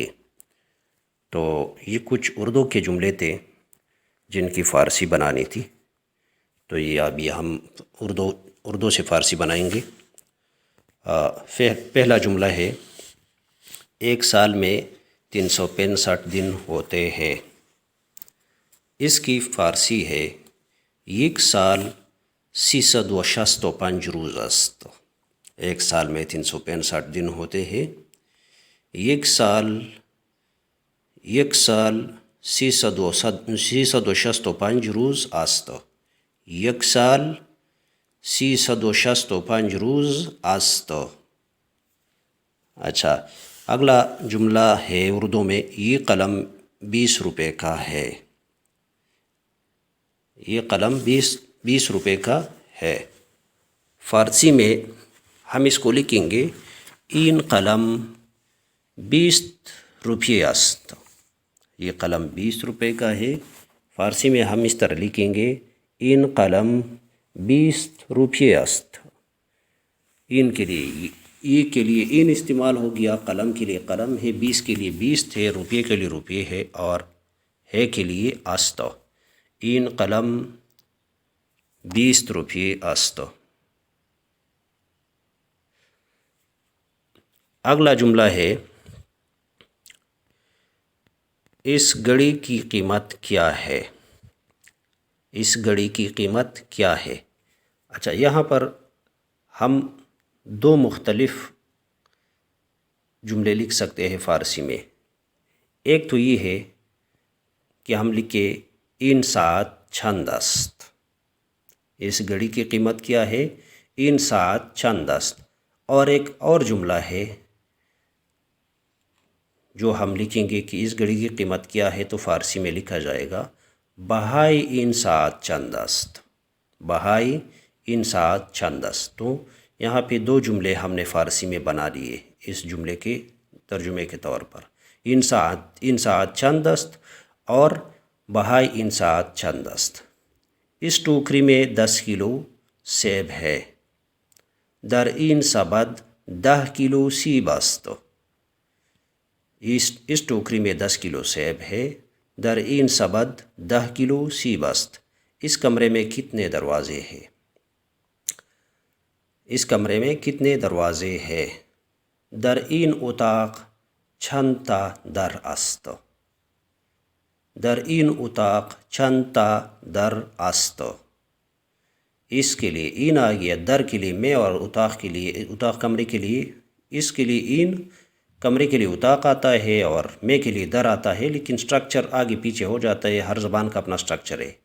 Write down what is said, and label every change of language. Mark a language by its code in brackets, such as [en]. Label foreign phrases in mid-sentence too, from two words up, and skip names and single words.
[ur] تو یہ کچھ اردو کے جملے تھے جن کی فارسی بنانی تھی، تو یہ ابھی ہم اردو سے فارسی بنائیں گے۔ پہلا جملہ ہے، ایک سال میں 365 دن ہوتے ہیں۔ اس کی فارسی ہے، [fa] یک سال 365 روز است۔ [ur] ایک سال میں 365 دن ہوتے ہیں۔ [fa] یک سال 365 روز است۔ یک سال 365 روز است۔ [ur] اچھا، اگلا جملہ ہے اردو میں، یہ قلم 20 روپے کا ہے۔ یہ قلم 20 روپے کا ہے۔ فارسی میں ہم اس کو لکھیں گے، [fa] این قلم 20 روپیے است۔ [ur] یہ قلم 20 روپے کا ہے۔ فارسی میں ہم اس طرح لکھیں گے، [fa] این قلم 20 روپیے است۔ [ur] این کے لیے یہ کے لیے این استعمال ہو گیا، قلم کے لیے قلم ہے، 20 کے لیے 20 تھے، روپیے کے لیے روپیے ہے، اور ہے کے لیے است۔ [fa] این قلم 20 روپیے است۔ [ur] اگلا جملہ ہے، اس گھڑی کی قیمت کیا ہے؟ اس گھڑی کی قیمت کیا ہے؟ اچھا، یہاں پر ہم دو مختلف جملے لکھ سکتے ہیں فارسی میں۔ ایک تو یہ ہے کہ ہم لکھے، [fa] این ساعت چند است۔ [ur] اس گھڑی کی قیمت کیا ہے؟ [fa] این ساعت چند است۔ [ur] اور ایک اور جملہ ہے جو ہم لکھیں گے کہ اس گھڑی کی قیمت کیا ہے، تو فارسی میں لکھا جائے گا، [fa] بہائی این ساعت چند است۔ بہائی این ساعت چند است۔ [ur] تو یہاں پہ دو جملے ہم نے فارسی میں بنا لیے اس جملے کے ترجمے کے طور پر، [fa] این ساعت چند است اور بہائی این ساعت چند است۔ [ur] اس ٹوکری میں 10 کلو سیب ہے۔ [fa] در این سبد 10 کلو سیب است۔ [ur] اس ٹوکری میں 10 کلو سیب ہے۔ [fa] در این سبد 10 کلو سیب است۔ [ur] اس کمرے میں کتنے دروازے ہیں؟ اس کمرے میں کتنے دروازے ہیں؟ [fa] در این اتاق چند تا در است۔ در این اتاق چند تا در است۔ [ur] اس کے لیے این آ گیا، در کے لیے میں، اور اتاق کے لیے اتاق کمرے کے لیے، اس کے لیے این کمرے کے لیے اتاق آتا ہے اور میں کے لیے در آتا ہے، لیکن سٹرکچر آگے پیچھے ہو جاتا ہے، ہر زبان کا اپنا سٹرکچر ہے۔